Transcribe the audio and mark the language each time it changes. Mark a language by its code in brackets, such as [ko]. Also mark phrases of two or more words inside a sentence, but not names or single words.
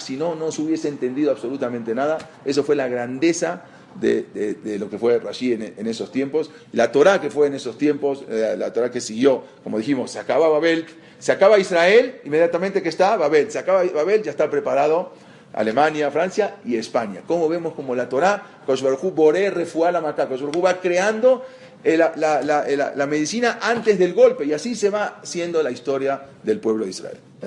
[es] Si no se hubiese entendido absolutamente nada. Eso fue la grandeza de lo que fue Rashi en esos tiempos. La Torá que fue en esos tiempos, la Torá que siguió, como dijimos, se acaba Babel, se acaba Israel, inmediatamente que está Babel, se acaba Babel, ya está preparado Alemania, Francia y España. Como vemos como la Torá, [he] קוש ברוך הוא בורא רפואה למכה, קוש ברוך הוא [es] va creando la medicina antes del golpe, y así se va siendo la historia del pueblo de Israel.